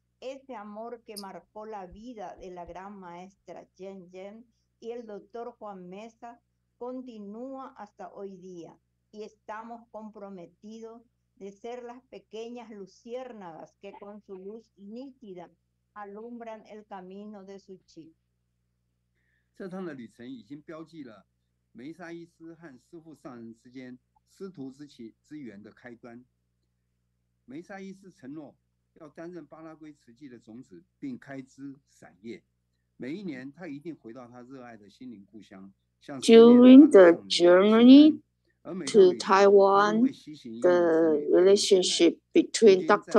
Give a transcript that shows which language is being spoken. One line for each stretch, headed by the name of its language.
Spanish: Ese amor que marcó la vida de la gran maestra Yen y el doctor Juan Meza continúa hasta hoy día. Y estamos comprometidos de ser las pequeñas luciérnagas que con su luz nítida alumbran el camino de su chi.
Chinese: 这趟的旅程已经标记了梅沙医师和师父上人之间师徒之缘的开端。梅沙医师承诺要担任巴拉圭慈济的种子，并开枝散叶。每一年，他一定回到他热爱的心灵故乡。
English: During the journey to Taiwan, the relationship between Dr.